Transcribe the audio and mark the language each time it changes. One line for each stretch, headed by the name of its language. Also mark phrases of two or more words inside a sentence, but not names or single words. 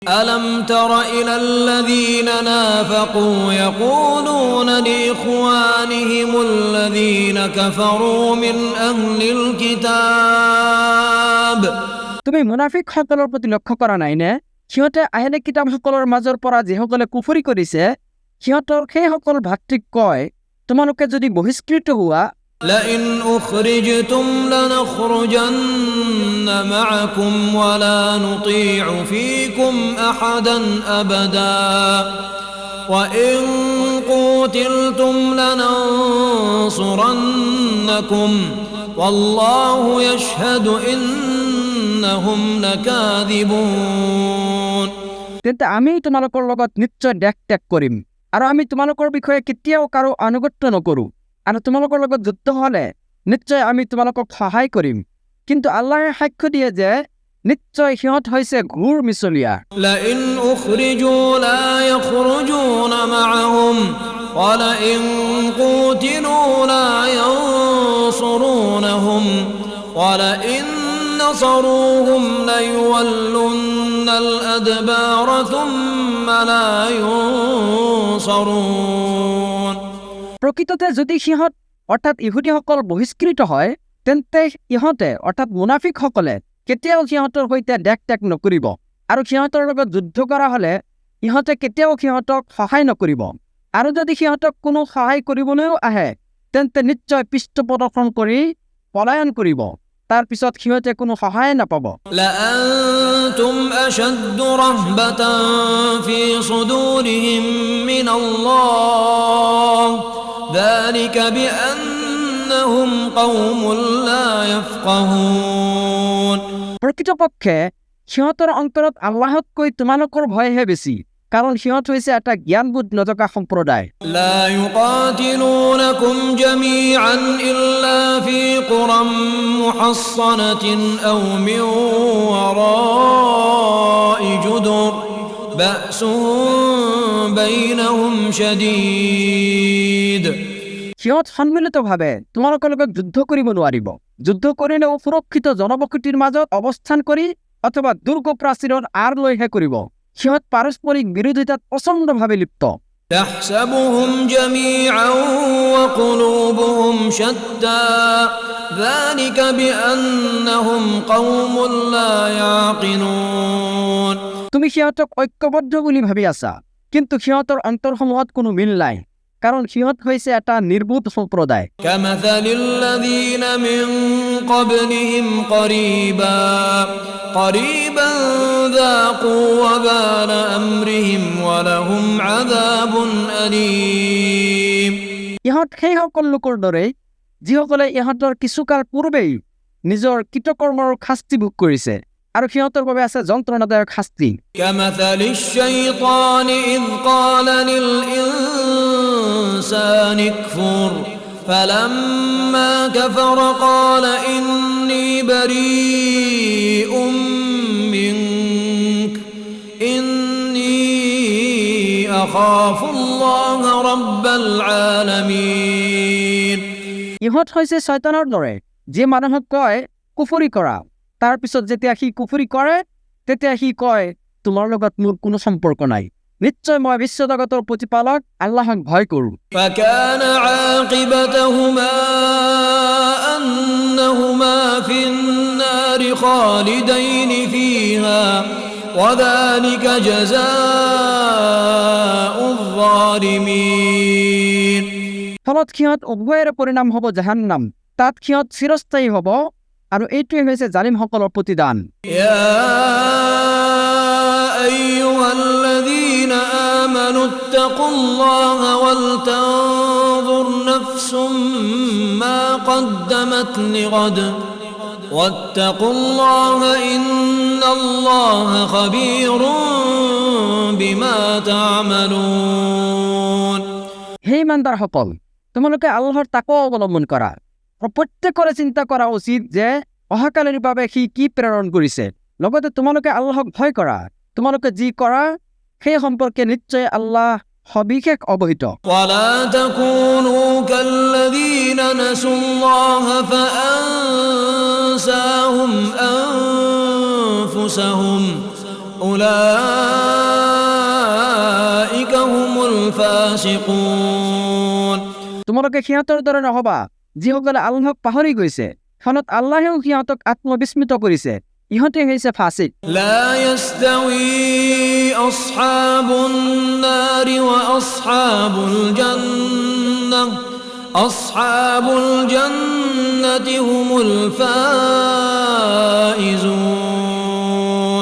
Arabic: ألم تر إلى الذين نافقوا يقولون لإخوانهم الذين كفروا من أهل الكتاب
Assamese: তুমি মুনাফিক সকলৰ প্ৰতি লক্ষ্য কৰা নাই নে? সিহঁতে আহলে কিতাপ সকলৰ মাজৰ পৰা যিসকলে কুফৰি কৰিছে সিহঁতৰ সেই সকল ভাতৃক কয়, তোমালোকে যদি বহিষ্কৃত হোৱা
Arabic: لئن أخرجتم لنخرجن معكم ولا نطيع فيكم أحدا أبدا وإن قتلتم لننصرنكم والله يشهد إنهم لكاذبون
Assamese: তেন্তে আমি তোমালোকৰ লগত নিশ্চয় দেশ ত্যাগ কৰিম আৰু আমি তোমালোকৰ বিষয়ে কেতিয়াও কাৰো আনুগত্য নকৰো আৰু তোমালোকৰ লগত যুদ্ধ হলে নিশ্চয় আমি তোমালোকক সহায় কৰিম। কিন্তু আল্লাহে সাক্ষ্য দিয়ে যে নিশ্চয় সিহঁত হৈছে ঘূৰ মিছলীয়া।
Arabic: لئن أخرجوا لا يخرجون معهم ولئن قتلوا لا ينصرونهم ولئن نصروهم ليولن الأدبار ثم لا ينصرون
Assamese: প্ৰকৃততে যদি সিহঁত অৰ্থাৎ ইহুদীসকল বহিষ্কৃত হয় তেন্তে ইহঁতে অৰ্থাৎ মুনাফিকসকলে কেতিয়াও সিহঁতৰ সৈতে দেশ ত্যাগ নকৰিব আৰু সিহঁতৰ লগত যুদ্ধ কৰা হলে ইহঁতে কেতিয়াও সিহঁতক সহায় নকৰিব আৰু যদি সিহঁতক কোনো সহায় কৰিবলৈও আহে তেন্তে নিশ্চয় পৃষ্ঠপ্ৰদৰ্শন কৰি পলায়ন কৰিব, তাৰ পিছত সিহঁতে কোনো সহায় নাপাব।
Arabic: لأنتم أشد رهبة في صدورهم من الله ذلك بأنهم قوم لا يفقهون
Assamese: প্ৰকৃতপক্ষে সিহঁতৰ অন্তৰত আল্লাহতকৈ তোমালোকৰ ভয়হে বেছি, কাৰণ সিহঁত হৈছে এটা জ্ঞানবোধ নথকা সম্প্ৰদায়।
Arabic: لا يقاتلونكم جميعا إلا في قرى محصنة أو من وراء جدر بأسهم بينهم شديد
Assamese: সিহঁত সন্মিলিতভাৱে তোমালোকৰ লগত যুদ্ধ কৰিব নোৱাৰিব। যুদ্ধ কৰিলেও সুৰক্ষিত জনবসতিৰ মাজত অৱস্থান কৰি অথবা দুৰ্গ প্ৰাচীৰৰ আঁৰ লৈহে কৰিব। সিহঁত পাৰস্পৰিক বিৰোধিতাত প্ৰচণ্ডভাৱে লিপ্ত।
Arabic: تحسبهم جميعا وقلوبهم شتى ذلك بأنهم قوم لا يعقلون
Assamese: তুমি সিহঁতক ঐক্যবদ্ধ বুলি ভাবি আছা, কিন্তু সিহঁতৰ অন্তৰসমূহত কোনো মিল নাই, কাৰণ সিহঁত হৈছে এটা নিৰ্বোধ সম্প্ৰদায়।
Arabic: كمثل الذين من قبلهم قريبا ذاقوا وبال أمرهم ولهم عذاب أليم
Assamese: ইহঁত সেই সকল লোকৰ দৰে যিসকলে ইহঁতৰ কিছুকাল পূৰ্বেই নিজৰ কৃতকৰ্মৰ শাস্তি ভোগ কৰিছে আৰু সিহঁতৰ বাবে আছে যন্ত্ৰণাদায়ক শাস্তি।
Arabic: كمثل الشيطان إذ قال للإنسان اكفر فلما كفر قال إني بريء منك إني أخاف الله رب العالمين
Assamese: ইহঁত হৈছে শয়তানৰ দৰে যে মানুহক কয় কুফৰি কৰা, তাৰ পিছত যেতিয়া সি কুফৰি কৰে তেতিয়া সি কয় তোমাৰ লগত মোৰ কোনো সম্পৰ্ক নাই, নিশ্চয় মই বিশ্বজগতৰ প্ৰতিপালক আল্লাহক ভয় কৰোঁ।
Arabic: فكان عاقبتهما أنهما في النار خالدين فيها وذلك جزاء الظالمين
Assamese: ফলত সিহঁত উভয়ৰে পৰিণাম হ'ব জাহান্নাম, তাত সিহঁত চিৰস্থায়ী হ'ব আৰু এইটোৱে হৈছে জালিমসকলৰ প্ৰতিদান।
Arabic: يا أيها الذين آمنوا اتقوا الله ولتنظر نفس ما قدمت لغد واتقوا الله إن الله خبير بما تعملون
Assamese: হে ইমানদাৰসকল, তোমালোকে আল্লাহৰ তাকৱা অৱলম্বন কৰা আৰু প্ৰত্যেকৰে চিন্তা কৰা উচিত যে অহাকালিৰ বাবে সি কি প্ৰেৰণ কৰিছে, লগতে তোমালোকে আল্লাহক ভয় কৰা, তোমালোকে যি কৰা সেই সম্পৰ্কে নিশ্চয় আল্লাহ সবিশেষ অৱহিত।
Arabic: ولا تكونوا كالذين نسوا الله فأنساهم أنفسهم أولئك هم الفاسقون
Assamese: তোমালোকে সিহঁতৰ দৰে নহবা যিসকলে আল্লাহক পাহৰি গৈছে, ফলত আল্লাহেও সিহঁতক আত্মবিস্মৃত কৰিছে। ইহঁতে হৈছে ফাসিক।
Arabic: لا يستوي أصحاب النار وأصحاب الجنة أصحاب الجنة هم الفائزون